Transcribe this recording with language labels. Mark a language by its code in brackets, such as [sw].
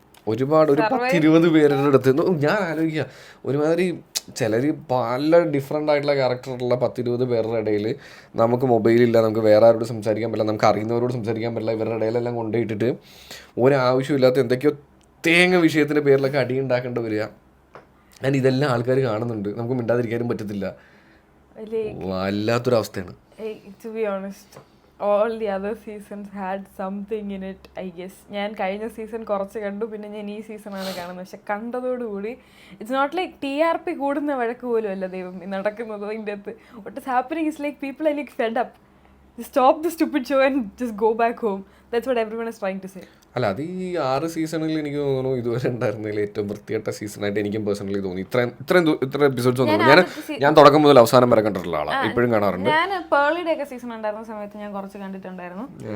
[ml] ഒരുപാട് ഒരു 10-20 പേരുടെ അടുത്ത് ഞാൻ ആലോചിക്കുക, ഒരുമാതിരി ചിലർ പല ഡിഫറെൻ്റ് ആയിട്ടുള്ള ക്യാരക്ടറുള്ള 10-20 പേരുടെ ഇടയിൽ നമുക്ക് മൊബൈലില്ല, നമുക്ക് വേറെ ആരോട് സംസാരിക്കാൻ പറ്റില്ല, നമുക്ക് അറിയുന്നവരോട് സംസാരിക്കാൻ പറ്റില്ല. ഇവരുടെ ഇടയിലെല്ലാം കൊണ്ടുപോയിട്ടിട്ട് ഒരാവശ്യമില്ലാത്ത എന്തൊക്കെയോ തേങ്ങ വിഷയത്തിൻ്റെ പേരിലൊക്കെ അടി ഉണ്ടാക്കേണ്ടി വരിക. ഞാൻ ഇതെല്ലാം ആൾക്കാർ കാണുന്നുണ്ട്, നമുക്ക് മിണ്ടാതിരിക്കാനും പറ്റത്തില്ല. വല്ലാത്തൊരവസ്ഥയാണ്. [en] To be honest, all the other seasons had something in it, I guess. [ml] ഞാൻ കഴിഞ്ഞ സീസൺ കുറച്ച് കണ്ടു, പിന്നെ ഞാൻ ഈ സീസണാണ് കാണുന്നത്. പക്ഷെ കണ്ടതോടുകൂടി [en] it's not like [ml] TRP കൂടുന്ന വഴക്ക് പോലും അല്ല ദൈവം നടക്കുന്നത്. അതിൻ്റെ അകത്ത് [en] what is happening is like people are like fed up. Stop the stupid show and just go back home. That's what everyone is trying to say. [ml] അല്ല, അത് ഈ 6 സീസണിൽ എനിക്ക് തോന്നുന്നു ഇതുവരെ ഉണ്ടായിരുന്നതിൽ ഏറ്റവും വൃത്തികെട്ട സീസണായിട്ട് എനിക്കും പേഴ്സണലി തോന്നി. ഇത്ര എപ്പിസോഡ്സ് തോന്നുന്നു. ഞാൻ തുടക്കം മുതൽ അവസാനം വരെ കണ്ടിട്ടുള്ള ആളാണ്, ഇപ്പോഴും കാണാറുണ്ട്. ഞാൻ പേളിയുടെ ഒക്കെ സീസൺ ഉണ്ടായിരുന്ന സമയത്ത് ഞാൻ കുറച്ച് കണ്ടിട്ടുണ്ടായിരുന്നു.